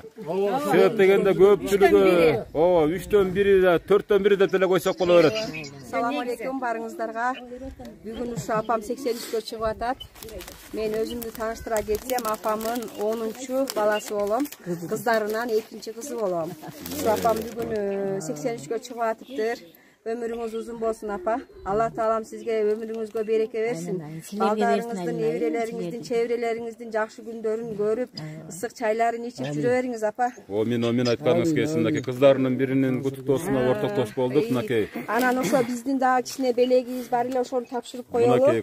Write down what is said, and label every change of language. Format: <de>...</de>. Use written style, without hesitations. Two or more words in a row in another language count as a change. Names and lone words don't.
<ky>Себеп дегенде көпчүлүгү 3төн 1, 4төн 1 деп эле койсок боло берет. Салам алейкум барыңыздарга. Бүгүн ушу апам 83гө чыгып атат. Мен өзүмдү тааныштыра кетсем, апамын 10-чу баласы болом. Кыздарынан 2-чи кызы болом. Ушу апам бүгүн 83гө чыгып атыптыр. Өмүрүңүз узун болсун апа. Аллах Таалам сизге өмүрүңүзгө береке берсин. Балдарыңыздын, неберелериңиздин, чеберелериңиздин жакшы күндөрүн көрүп, ысык чайларын ичип жүрө бериңиз апа. Амин айтканыңыз келсин. Мынакей кыздарынын биринин куттуктоосуна ортоктош болдук. Мынакей. Анан ошо биздин дагы кичине белегибиз бар эле, ошону тапшырып коелу.</ky>